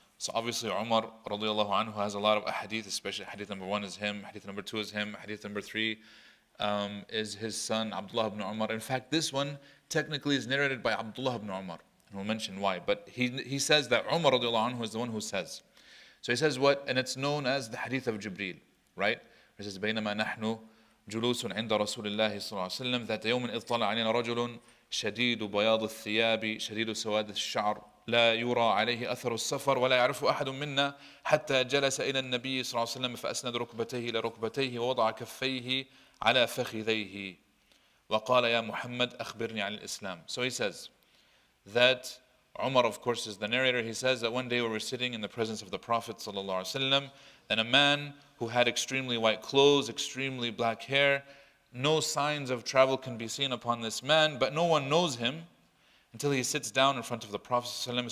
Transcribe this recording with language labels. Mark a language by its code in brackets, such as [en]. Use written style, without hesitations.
[en] So obviously Umar radiyallahu anhu has a lot of hadith, especially hadith number 1 is him, hadith number 2 is him, hadith number 3 is his son Abdullah ibn Umar. In fact, this one technically is narrated by Abdullah ibn Umar. And we'll mention why. But he says that Umar radiallahu anhu is the one who says. So he says what? And it's known as the hadith of Gabriel, right? It says, [ar] بينما نحن جلوس عند رسول الله صلى الله عليه وسلم ذات يوم إذ طلع علينا رجل شديد بياض الثياب شديد سواد الشعر لا يرى عليه أثر السفر ولا يعرف أحد منا حتى جلس إلى النبي صلى الله عليه وسلم فأسند ركبتيه إلى ركبتيه ووضع كفيه على فخذيه وقال يا محمد أخبرني عن الإسلام. [en] So he says that Umar, of course, is the narrator. He says that one day we were sitting in the presence of the Prophet ﷺ, and a man who had extremely white clothes, extremely black hair, no signs of travel can be seen upon this man, but no one knows him until he sits down in front of the Prophet ﷺ.